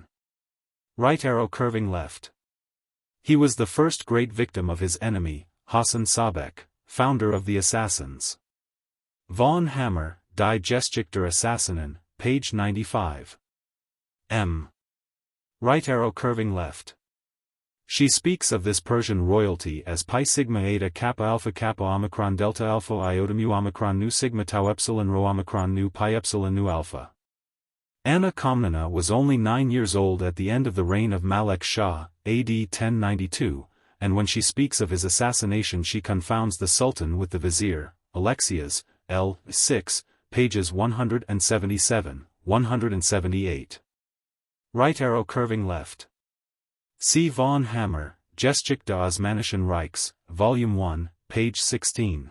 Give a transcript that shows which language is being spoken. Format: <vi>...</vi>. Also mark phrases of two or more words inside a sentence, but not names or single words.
<en>Right arrow curving left. He was the first great victim of his enemy, Hassan Sabek, founder of the Assassins. Von Hammer, Die Geschichte der Assassinen, page 95. M. Right arrow curving left. She speaks of this Persian royalty as pi sigma eta kappa alpha kappa omicron delta alpha iota mu omicron nu sigma tau epsilon rho omicron nu pi epsilon nu alpha. Anna Komnena was only 9 years old at the end of the reign of Malek Shah, AD 1092, and when she speaks of his assassination she confounds the Sultan with the Vizier, Alexias, L. 6, pages 177, 178. Right arrow curving left. See von Hammer, Geschichte des Osmanischen Reichs, Volume 1, page 16.</en>